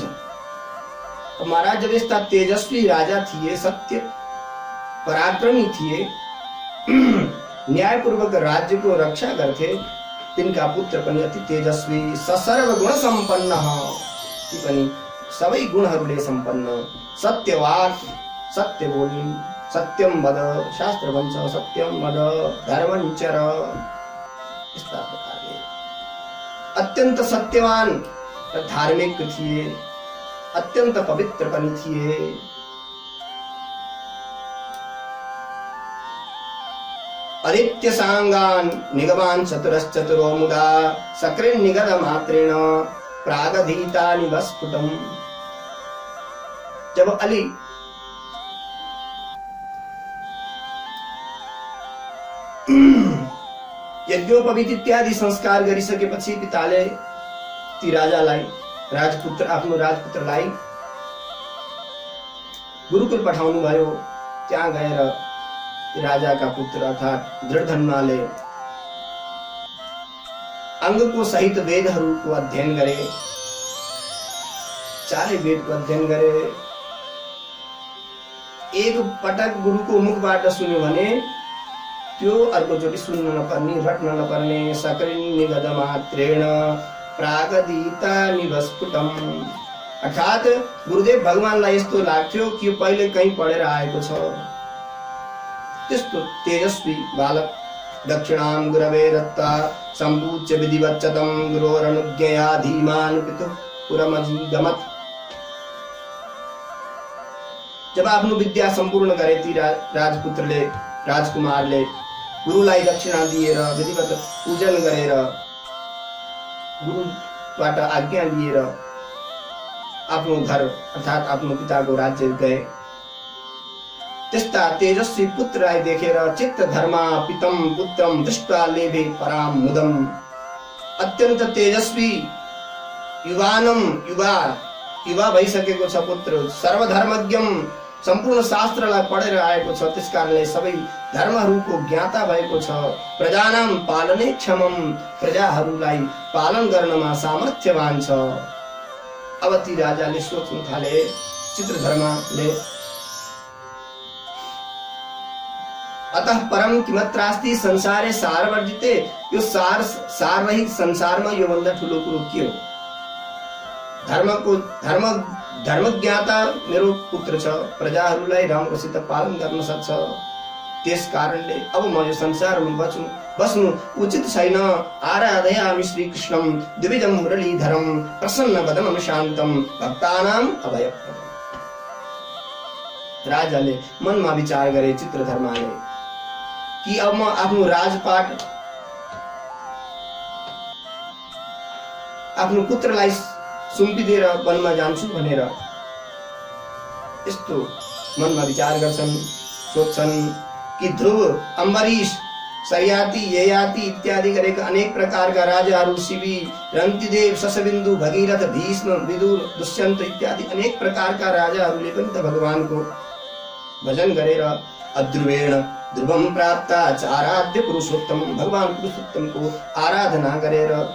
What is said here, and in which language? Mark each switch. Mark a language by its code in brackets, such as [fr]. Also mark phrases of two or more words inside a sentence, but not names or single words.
[ne] महाराज जब यस्ता तेजस्वी राजा थिए, सत्य पराक्रमी थिए, न्यायपूर्वक राज्यको रक्षा गर्थे, तिनका पुत्र पनि अति तेजस्वी, ससर्व गुण सम्पन्न, ती पनि सबै गुणहरूले सम्पन्न। सत्यवाद, सत्य बोली, [sa] सत्यम वद, [ne] शास्त्र भन्छ [sa] सत्यम वद, धर्मं चर। [ne] यस्ता प्रकारले अत्यन्त सत्यवान र धार्मिक थिए, अत्यन्त पवित्र पनि थिए। [sa] आदित्य सांगान निगमान चतुरश्चतुरो मुदा सक्रिन निगद मात्रेण प्रागधीता निवस्फुटम। [ne] जब अली यज्ञोपवीत इत्यादि संस्कार गरिसकेपछि पिताले ती राजालाई आफ्नो राजपुत्रलाई गुरुकुल पठाउनु भयो। त्यहाँ गएर राजाका पुत्र अर्थात् दृढधन्वाले अङ्गको सहित वेदहरूको अध्ययन गरे। चारै वेदको अध्ययन गरे। एक पटक गुरुको मुखबाट सुन्यो भने त्यो अर्कोचोटि सुन्न नपर्ने, रट्न नपर्ने। [sa] सकरिन निगद मात्रेण प्रागदीता निवस्फुटम। [ne] अर्थात् गुरुदेव भगवानलाई यस्तो लाग्थ्यो कि यो पहिले कहीँ पढेर आएको छ। त्यस्तो तेजस्वी बालक [sa] दक्षिणां गुरवे दत्ता सम्पूज्य विधिवच्चतं गुरोरनुज्ञया धीमान पितुः पुरमजीगमत्। [ne] जब आफ्नो विद्या सम्पूर्ण गरे ती राजपुत्रले, राजकुमारले गुरुलाई दक्षिणा दिएर विधिवत पूजन गरेर गुरुबाट आज्ञा लिएर आफ्नो घर अर्थात् आफ्नो पिताको राज्य गए। त्यस्ता तेजस्वी पुत्रलाई देखेर [sa] चित्त धर्मा पितम पुत्रम दृष्ट्वा लेभे पराम मुदम। [ne] अत्यन्त तेजस्वी युवा भइसकेको छ पुत्र, सर्वधर्मज्ञम, सम्पूर्ण शास्त्रलाई पढेर आएको छ। त्यसकारणले सबै धर्महरूको ज्ञाता भएको छ। [sa] प्रजानाम पालने क्षमम, [ne] प्रजाहरूलाई पालन गर्नमा सामर्थ्यवान छ। अब ती राजाले सोच्न थाले, [sa] चित्रधर्माले अतः परम किमत्रास्ति संसारे सारवर्जिते, [ne] यो साररहित संसारमा यो भन्दा ठुलो कुरो के हो? धर्मज्ञाता मेरो पुत्र छ, प्रजाहरूलाई राम्रोसित पालन गर्न सक्छ। त्यस कारणले अब म यो संसारमा बस्नु उचित छैन। [sa] आराधयामि श्रीकृष्णं द्विविधं मुरलीधरं प्रसन्नवदनं शान्तं भक्तानां अभयप्रदम्। [ne] राजाले मनमा विचार गरे चित्रधर्माले कि अब म आफ्नो राजपाट आफ्नो पुत्रलाई सुम्पिदिएर वनमा जान्छु भनेर यस्तो मनमा विचार गर्छन्, सोच्छन् कि ध्रुव, अम्बरीश, सरियाती, ययाति इत्यादि गरेका अनेक प्रकारका राजाहरू, शिवी, रन्तिदेव, शशबिन्दु, भगीरथ, भीष्म, विदुर, दुष्यन्त इत्यादि अनेक प्रकारका राजाहरूले पनि त भगवानको भजन गरेर [sa] अध्रुवेण ध्रुवम प्राप्त आराध्य पुरुषोत्तम, [ne] भगवान पुरुषोत्तमको आराधना गरेर